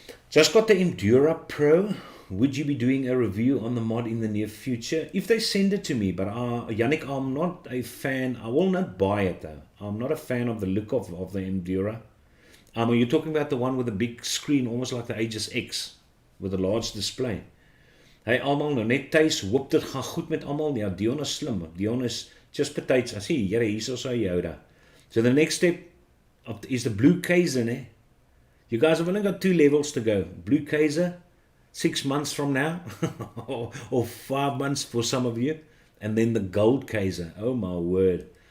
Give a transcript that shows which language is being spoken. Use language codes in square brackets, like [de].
[en] Just got the Endura Pro. Would you be doing a review on the mod in the near future? If they send it to me, but Yannick, I'm not a fan. I will not buy it, though. I'm not a fan of the look of the Endura. Are you talking about the one with the big screen, almost like the Aegis X, with a large display? [af] Hey, almal nou net thuis, hoop dit gaan goed met almal. Ja, Dion is slim. Dion is just betyds. [en] I see, here, [af] hier is sy Yoda. [en] So the next step is the Blue KZOR, né? You guys have only got 2 levels to go. Blue KZOR, 6 months from now, or 5 months for some of you, and then the Gold KZOR. Oh my word.